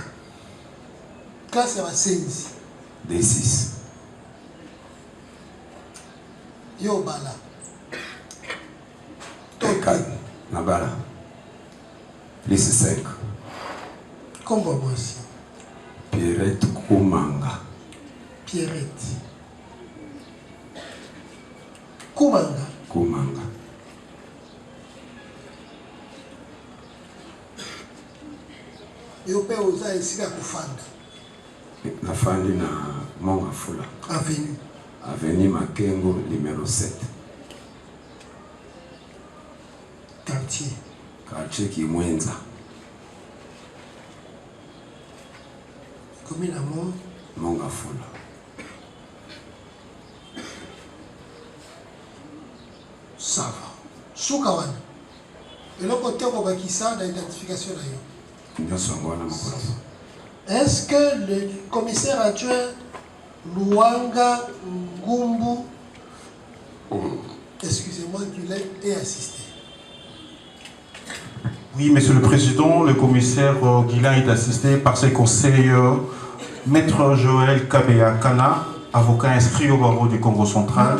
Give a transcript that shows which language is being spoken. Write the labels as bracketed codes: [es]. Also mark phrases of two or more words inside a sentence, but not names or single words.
[ln] Classe ya basenzi. D6. Yo Bala. T4. Nabala. Plus 5. Kombo mwasi. Pierrette Kumanga. Pierrette. Kumanga. Kumanga. Yo pe oza esika kufanda. Nafandi na Mongafula. Avenue. Avenue Makengo numéro 7. Quartier. Quartier Kimwenza. [fr] Commune à Mongafula. Ça va. [ln] Suka wana. Eloko teko bakisa na identification na yo. [fr] Est-ce que le commissaire adjoint Luanga Ngumbu, excusez-moi, Guilain, est assisté? Oui, Monsieur le Président, le commissaire Guilain est assisté par ses conseils Maître Joël Kabea Kana avocat inscrit au barreau du Congo central.